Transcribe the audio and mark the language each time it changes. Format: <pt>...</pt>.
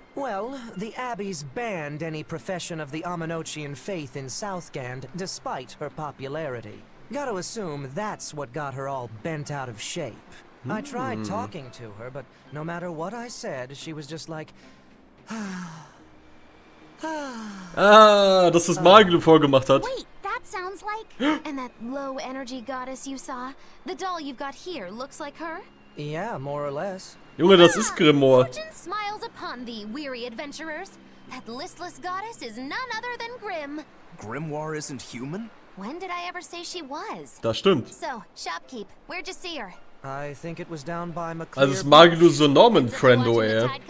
<en>Well, the Abbey's banned any profession of the Aminochian faith in Southgand, despite her popularity. Gotta assume that's what got her all bent out of shape. I tried talking to her, but no matter what I said, she was just like...</en> <de>dass das Maglu vorgemacht hat.</de> <en>Wait, that sounds like... And that low-energy goddess you saw? The doll you've got here looks like her? Yeah, more or less.</en> <de>Junge, das ist Grimoire.</de> <en>Fortune smiles upon thee, weary adventurers. That listless goddess is none other than Grim. Grimoire isn't human? When did I ever say she was?</en> <de>Das stimmt.</de> <en>So, shopkeep, where'd you see her? I think it was down by</en> <de>Also ist Maglu so Norman-Friendo, ey.</de>